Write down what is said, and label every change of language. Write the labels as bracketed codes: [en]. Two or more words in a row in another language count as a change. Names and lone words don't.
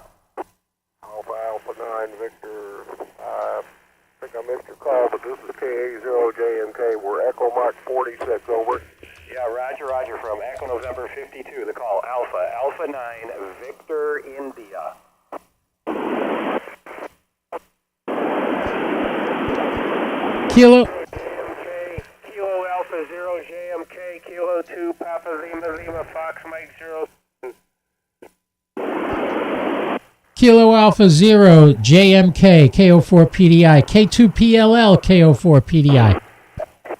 [en] Alpha 9 Victor. I think I missed your call, but this is KA0JMK. We're Echo Mach 46 over. Yeah, Roger from Echo November 52. The call Alpha 9 Victor India. Kilo. Kilo Alpha 0 JMK, Kilo 2 Papa Lima Fox Mike 0. Kilo Alpha 0 JMK KO4 PDI K2 PLL KO4 PDI.